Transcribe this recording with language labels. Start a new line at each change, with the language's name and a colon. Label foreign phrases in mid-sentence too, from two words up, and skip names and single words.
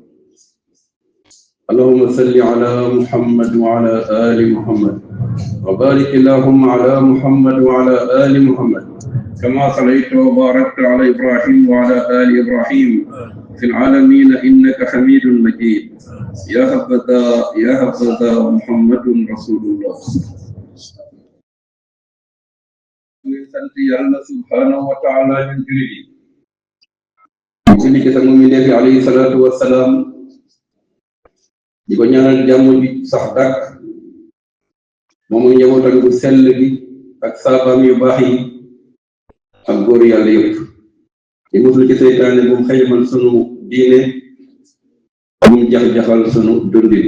Arabic: اللهم صل على محمد وعلى آل محمد وبارك اللهم على محمد وعلى آل محمد كما صليت وباركت على إبراهيم وعلى آل إبراهيم في العالمين إنك حميد مجيد. يا حبذا محمد رسول الله.
Wolof: sant Yàlla
Arabic: سبحانه وتعالى
Wolof: ñun julli ci sama mi def
Arabic: عليه الصلاة والسلام
Wolof: di ko ñaanal jàmm bi sax dak moom ak njabootam bu sell bi ak saabaam yu baax yi ak góor yàlla yëpp di muslu ci seytaane bu mu xëymal sunu diine bu mu jax-jaxal sunu dundin.